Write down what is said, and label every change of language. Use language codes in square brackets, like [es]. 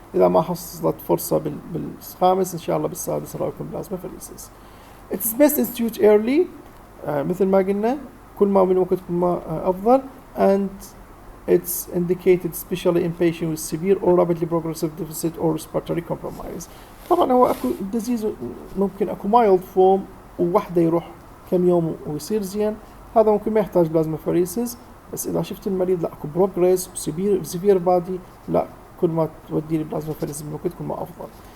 [ar] اذا ما حصلت فرصة بالخامس ان شاء الله بالسادس اراويكم بلازما فريسز. [en] It's best institute early، [ar] مثل ما قلنا كل ما من وقت كل ما افضل، [en] and it's indicated especially in patients with severe or rapidly progressive deficit or respiratory compromise. [ar] طبعا هو اكو ديزيز ممكن اكو مايلد فورم ووحده يروح كم يوم ويصير زين، هذا ممكن ما يحتاج بلازما فريسز. بس اذا شفت المريض لا اكو بروجريس وسيفير بادي، لا كل ما تودي لي بلازما فريسز من وقت كل ما افضل.